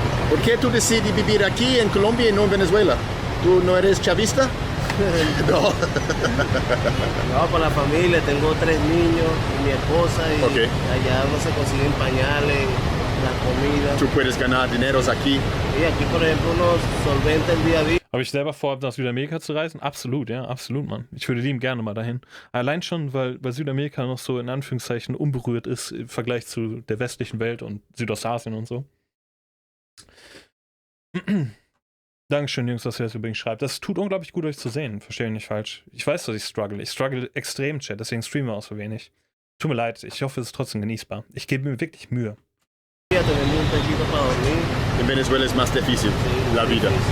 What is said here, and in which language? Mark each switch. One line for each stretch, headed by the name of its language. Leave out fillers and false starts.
Spanish: ¿Por qué tú decides vivir aquí en Colombia y no en Venezuela? ¿Tú no eres chavista? No. No, por la familia, tengo 3 niños y mi esposa y allá no se consiguen pañales, la comida. Tú puedes ganar dineros aquí. Y aquí, por ejemplo, unos solventes el día a día.
German: Habe ich selber vor, nach Südamerika zu reisen? Absolut, ja, absolut, Mann. Ich würde lieben gerne mal dahin. Allein schon, weil Südamerika noch so in Anführungszeichen unberührt ist im Vergleich zu der westlichen Welt und Südostasien und so. Dankeschön, Jungs, dass ihr das übrigens schreibt. Das tut unglaublich gut, euch zu sehen. Verstehe mich nicht falsch. Ich weiß, dass ich struggle. Ich struggle extrem, Chat, deswegen streamen wir auch so wenig. Tut mir leid, ich hoffe, es ist trotzdem genießbar. Ich gebe mir wirklich Mühe.
Spanish: En Venezuela es más difícil la vida.